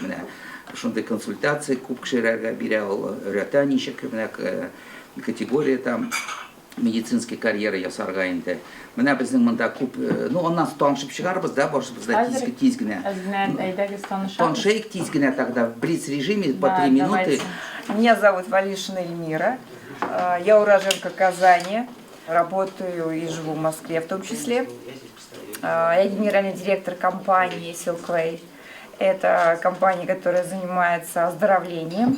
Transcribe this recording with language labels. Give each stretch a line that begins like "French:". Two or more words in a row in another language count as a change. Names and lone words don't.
Tatar: Менә шундый консультация күп кешеләргә бирә, ул өйрәтә ничек менә категория
Russian: там медицинский
Tatar: карьера ясарга инде. Менә безнең монда күп, аннан танышып чыгарбыз да, барыбызда тиз генә. Танышыйк тиз генә
Russian: тогда в блиц-режиме по 3 минуты. Меня зовут Валишина Эльмира. Я уроженка Казани. Работаю и живу в Москве в том числе. Я генеральный директор компании Silkway. Это компания, которая занимается оздоровлением.